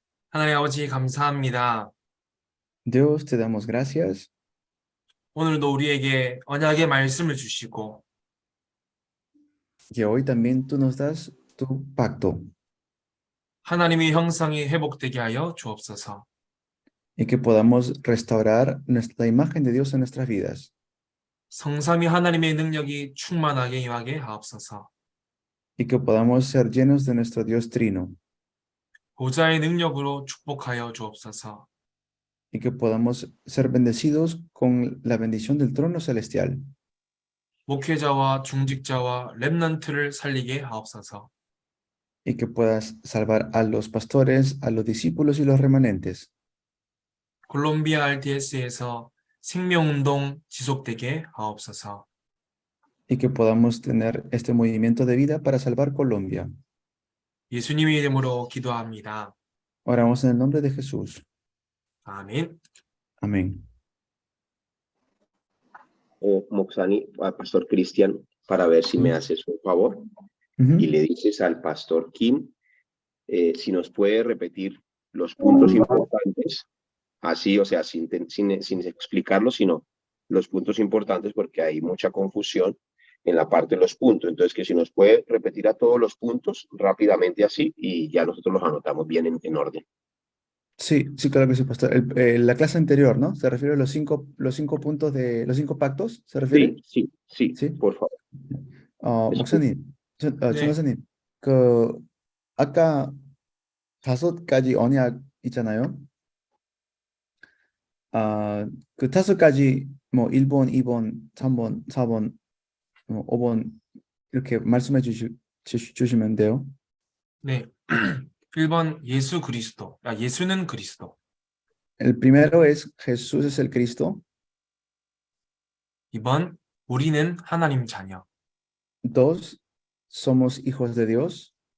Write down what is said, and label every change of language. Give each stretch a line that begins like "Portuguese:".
Korean: 하나님 아버지 감사합니다.
Spanish: Dios, te damos gracias
Korean: 오늘도 우리에게 언약의 말씀을 주시고
Spanish: que hoy también tú nos das tu pacto
Korean: 하나님의 형상이 회복되게 하여 주옵소서.
Spanish: y que podamos restaurar la imagen de Dios en nuestras vidas
Korean: 성삼위 하나님의 능력이 충만하게 임하게 하옵소서.
Spanish: y que podamos ser llenos de nuestro Dios Trino
Korean: 보좌의 능력으로 축복하여 주옵소서.
Spanish: y que podamos ser bendecidos con la bendición del trono celestial
Korean: 목회자와 중직자와 렘넌트를 살리게 하옵소서.
Spanish: y que puedas salvar a los pastores, a los discípulos y los remanentes
Korean: 콜롬비아 RDS에서 생명운동 지속되게 하옵소서.
Spanish: y que podamos tener este movimiento de vida para salvar Colombia.
Korean: 예수님의 이름으로 기도합니다.
Spanish: Oramos en el nombre de Jesús.
Korean: 아멘.
Spanish: Amén. Moxani, al pastor Cristian, para ver si me haces un favor y le dices al pastor Kim si nos puede repetir los puntos importantes, así, o sea, sin explicarlo, sino los puntos importantes, porque hay mucha confusión en la parte de los puntos. Entonces, que si nos puede repetir a todos los puntos rápidamente así y ya nosotros los anotamos bien en orden. Sí, sí, claro que sí, pastor. La clase anterior, ¿no? ¿Se refiere a los cinco puntos de los 5 pactos? ¿Se refiere? Sí, por favor.
Korean: 목사님, 네. 전도사님, 아까 5가지 언약 있잖아요. 그 5가지 뭐 1번, 2번, 3번, 4번, 5번 이렇게 말씀해 주시면 돼요. 네. 1번 예수 그리스도. 예수는 그리스도.
Spanish: El primero es Jesús es el Cristo.
Korean: 2번 우리는 하나님 자녀.
Spanish: 2, somos hijos de Dios.